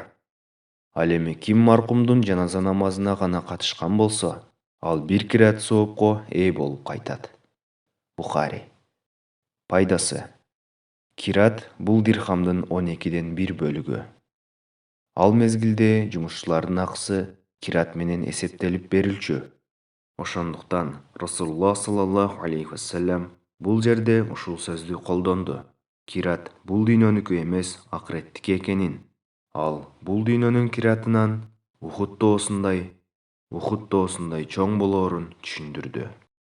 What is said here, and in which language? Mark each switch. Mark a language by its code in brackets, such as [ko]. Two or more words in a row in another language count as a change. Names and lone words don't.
[ky] Ал эми ким маркумдун жаназа намазына гана катышкан болсо, ал 1 кират соопко ээ болуп кайтат. Бухари. Пайдасы: кират бул дирхамдын 12ден 1 бөлүгү. Ал мезгилде жумушчулардын акысы кират менен эсептелип берилчү. Ошондуктан Расулуллах [ar] صلى الله عليه وسلم [ky] бул жерде ушул сөздү колдонду. Кират бул дүйнөнүкү эмес, акыреттики экенин, ал бул дүйнөнүн киратынан Ухуд тоосундай чоң болоорун түшүндүрдү.